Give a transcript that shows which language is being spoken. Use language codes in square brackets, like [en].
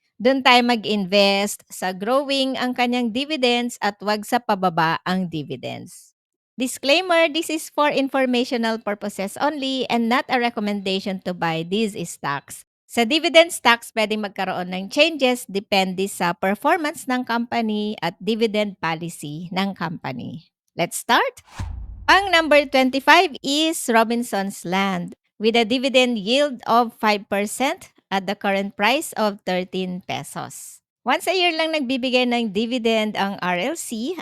[tl] Doon tayo mag-invest sa growing ang kanyang dividends at wag sa pababa ang dividends. [en] Disclaimer, this is for informational purposes only and not a recommendation to buy these stocks. [tl] Sa dividend stocks, pwedeng magkaroon ng changes depende sa performance ng company at dividend policy ng company. [en] Let's start! Ang number 25 is Robinson's Land with a dividend yield of 5% at the current price of 13 pesos. [tl] Once a year lang nagbibigay ng dividend ang RLC.